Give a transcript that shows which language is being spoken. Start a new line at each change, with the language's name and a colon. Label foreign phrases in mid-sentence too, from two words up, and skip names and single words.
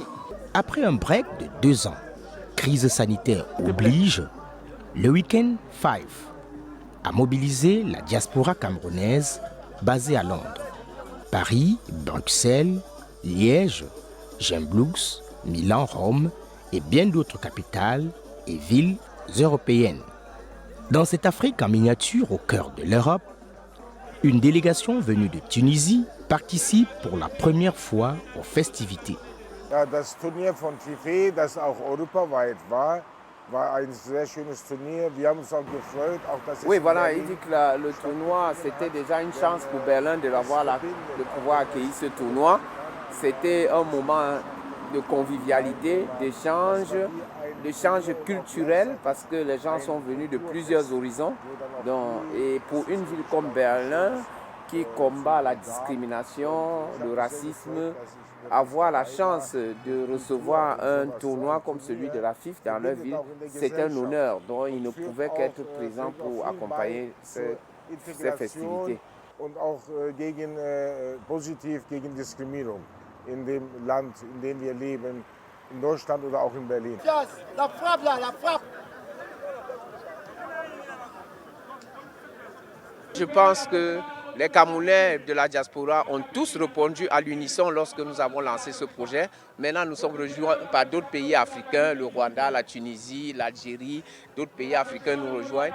French: Après un break de 2 ans, crise sanitaire oblige, le Week-end 5 a mobilisé la diaspora camerounaise basée à Londres, Paris, Bruxelles, Liège, Gembloux, Milan, Rome et bien d'autres capitales et villes européennes. Dans cette Afrique en miniature au cœur de l'Europe, une délégation venue de Tunisie participe pour la première fois aux festivités.
German: Ja, das Turnier von FIFA, das auch europaweit war ein sehr schönes Turnier. Wir haben uns auch gefreut, auch dass
French: Oui, voilà, il dit que le tournoi, c'était déjà une chance pour Berlin de pouvoir accueillir ce tournoi. C'était un moment de convivialité, d'échange culturel, parce que les gens sont venus de plusieurs horizons. Et pour une ville comme Berlin, qui combat la discrimination, le racisme, avoir la chance de recevoir un tournoi comme celui de la FIF dans leur ville, c'est un honneur. Donc ils ne pouvaient qu'être présents pour accompagner ces festivités.
German: Und auch positiv gegen Diskriminierung in dem Land, in dem wir leben, in Deutschland oder auch in Berlin.
French: La frappe là, la frappe. Je pense que les Camerounais de la diaspora ont tous répondu à l'unisson lorsque nous avons lancé ce projet. Maintenant, nous sommes rejoints par d'autres pays africains, le Rwanda, la Tunisie, l'Algérie, d'autres pays africains nous rejoignent.